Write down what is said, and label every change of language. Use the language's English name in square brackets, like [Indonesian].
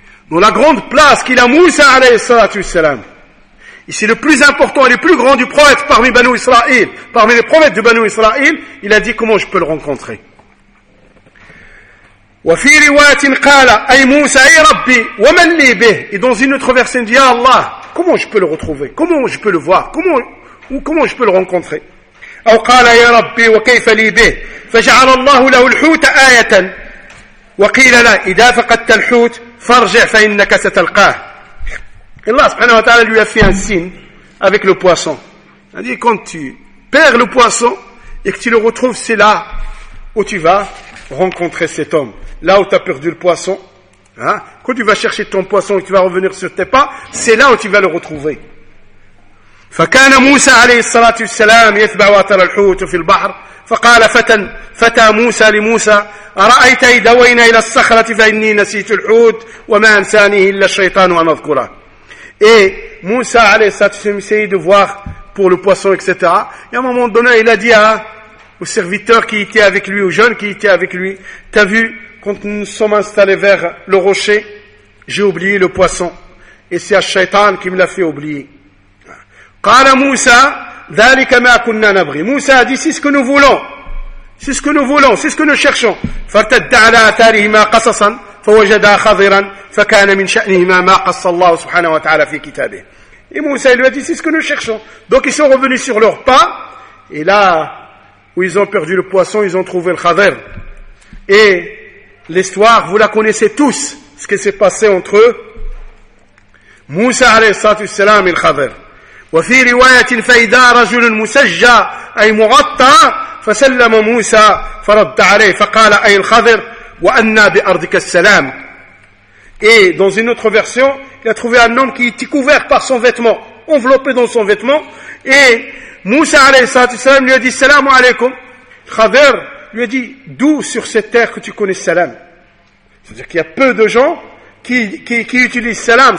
[French] Dans la grande place qu'il a Moussa [Arabic] alayhi salatu wassalam. [French] Et c'est le plus important et le plus grand du prophète parmi Banu Israël, parmi les prophètes de Banu Israël, il a dit, comment je peux le rencontrer? [Arabic] Wa fi riwayatin qala, ay Moussa, ay Rabbi, wa man li bih. [French] Et dans une autre version, il dit, ya Allah, comment je peux le retrouver? Comment je peux le voir? Comment je peux le rencontrer? [Arabic] أو قال يا ربي وكيف لي به فجعل الله له الحوت آية وقيل لا إذا فقدت الحوت فارجع فإنك ستلقاه. الله سبحانه وتعالى [French] lui a fait un signe avec le poisson. Il a dit quand tu perds le poisson et que tu le retrouves, c'est là où tu vas rencontrer cet homme. Là où tu as perdu le poisson, hein? Quand tu vas chercher ton poisson et que tu vas revenir sur tes pas, c'est là où tu vas le retrouver. [Arabic] فكان موسى عليه الصلاة والسلام يتبع وتر الحوت في البحر فقال فتى موسى لموسى أرأيت إذا وينا إلى الصخرة فإني نسيت الحوت وما أنسانيه إلا الشيطان وأن أذكره. [French] Et [Arabic] موسى عليه الصلاة والسلام [French] essayait de voir pour le poisson etc. Et à un moment donné il a dit au serviteur qui était avec lui, au jeune qui était avec lui, t'as vu quand nous sommes installés vers le rocher, j'ai oublié le poisson et c'est الشيطان qui me l'a fait oublier. [Arabic] قال موسى ذلك ما كنا نبغي. [French] موسى dit c'est ce que nous voulons, c'est ce que nous voulons, c'est ce que nous cherchons. [Arabic] فارتد على آثارهما قصصا فوجدا خضرا فكان من شأنهما ما قص الله سبحانه وتعالى في كتابه. [French] Et موسى lui a dit c'est ce que nous cherchons. Donc ils sont revenus sur leur pas et là où ils ont perdu le poisson, ils ont trouvé le khadr. Et l'histoire vous la connaissez tous, ce qui s'est passé entre eux, [Arabic] موسى عليه الصلاة والسلام [French] et le khadr. [Arabic] وفي رواية فإذا رجل مسجى أي مغطى فسلم موسى فرد عليه فقال أي الخضر وأنا بأرضك السلام. [French] Et dans une autre version, il a trouvé un homme qui était couvert par son vêtement, enveloppé dans son vêtement. Et Moussa [Arabic] alayhi salam [French] lui a dit « [Arabic] Salam alaykoum ». [French] Khadr lui a dit « D'où sur cette terre que tu connais salam ?» C'est-à-dire qu'il y a peu de gens qui utilisent salam.